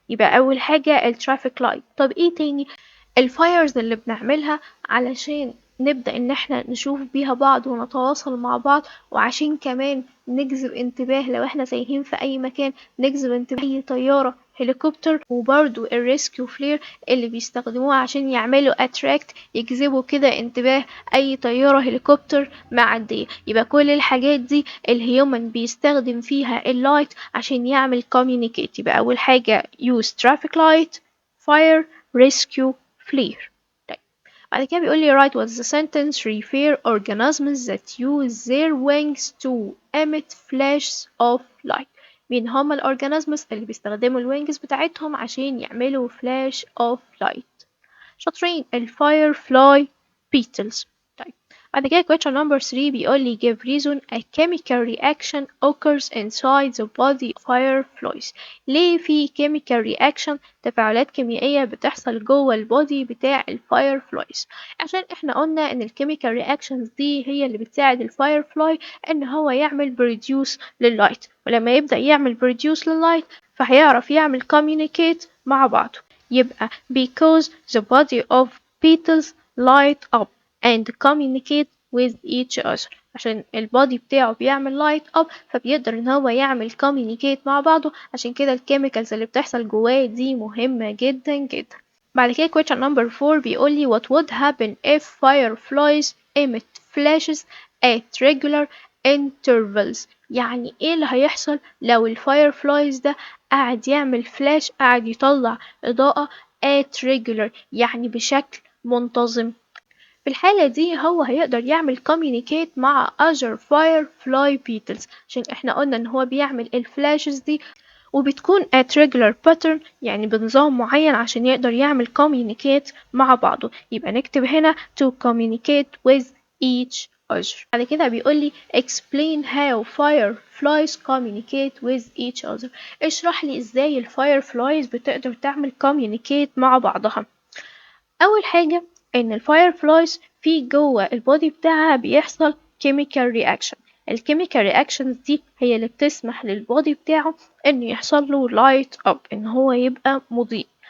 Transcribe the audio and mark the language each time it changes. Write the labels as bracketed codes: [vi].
[ar] يبقى أول حاجة الترافيك لايت. طب ايه تاني؟ الفايرز اللي بنعملها علشان نبدأ إن احنا نشوف بيها بعض ونتواصل مع بعض، وعشان كمان نجذب انتباه لو احنا تايهين في أي مكان، نجذب انتباه أي طيارة، هليكوبتر. وبرضو الريسكيو فلير اللي بيستخدموها عشان يعملوا اتراكت، يجذبوا كده انتباه أي طيارة هليكوبتر معدية. يبقى كل الحاجات دي الهيومن بيستخدم فيها اللايت عشان يعمل communicate. يبقى أول حاجة [en] use traffic light, fire, rescue, flare. [ar] طيب بعد كده بيقول لي [en] write what the sentence refer organisms that use their wings to emit flashes of light. [ar] مين هما الأورجانيزمز اللي بيستخدموا الوينجز بتاعتهم عشان يعملوا [en] flash of light؟ [ar] شاطرين، الفايرفلاي beetles. طيب بعد كده [en] question number 3 [ar] بيقول لي [en] give reason a chemical reaction occurs inside the body of fireflies. [ar] ليه في chemical reaction، تفاعلات كيميائية بتحصل جوه البودي بتاع الفايرفلايز؟ عشان احنا قلنا ان الكيميكال رياكشنز دي هي اللي بتساعد الفايرفلاي ان هو يعمل بروديوس لللايت، ولما يبدأ يعمل بروديوس لللايت فهيعرف يعمل communicate مع بعضه. [en] يبقى because the body of beetles light up and communicate with each other. [ar] عشان البادي بتاعه بيعمل light up فبيقدر ان هو يعمل communicate مع بعضه. عشان كده الكيميكالز اللي بتحصل جواه دي مهمة جدا جدا. بعد كده [en] question number 4 [ar] بيقول لي [en] what would happen if fireflies emit flashes at regular intervals. [ar] يعني ايه اللي هيحصل لو الفايرفلايز ده قاعد يعمل فلاش، قاعد يطلع إضاءة at regular يعني بشكل منتظم؟ في الحالة دي هو هيقدر يعمل communicate مع [en] other firefly beetles، [ar] عشان احنا قلنا ان هو بيعمل الفلاشز دي وبتكون [en] at regular pattern [ar] يعني بنظام معين عشان يقدر يعمل communicate مع بعضه. يبقى نكتب هنا [en] to communicate with each other. [ar] بعد كده بيقول لي [en] explain how fireflies communicate with each other. [ar] اشرح لي ازاي الفايرفلايز بتقدر تعمل communicate مع بعضها. أول حاجة إن الفايرفلايز في جوه البودي بتاعها بيحصل chemical reaction. الكيميكال reactions دي هي اللي بتسمح للبودي بتاعه إنه يحصل له light up، إن هو يبقى مضيء.